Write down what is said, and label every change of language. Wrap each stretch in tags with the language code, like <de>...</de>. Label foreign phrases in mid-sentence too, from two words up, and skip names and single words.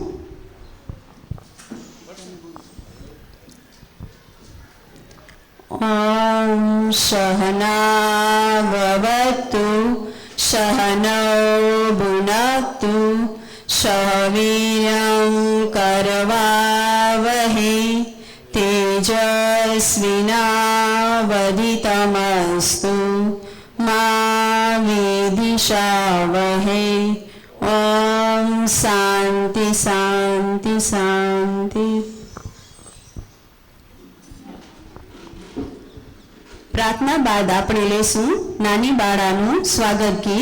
<sa>ઓમ સહનાવવતુ સહનૌ ભુનક્તુ સહ વીર્યં કરવાવહે तेजस्विनावधितमस्तु मा विद्विषावहै। ओम शांति शांति शांति।</sa> <gu>પ્રાર્થના બાદ આપણે લેશું નાની બાળાનું સ્વાગત ગીત।</gu>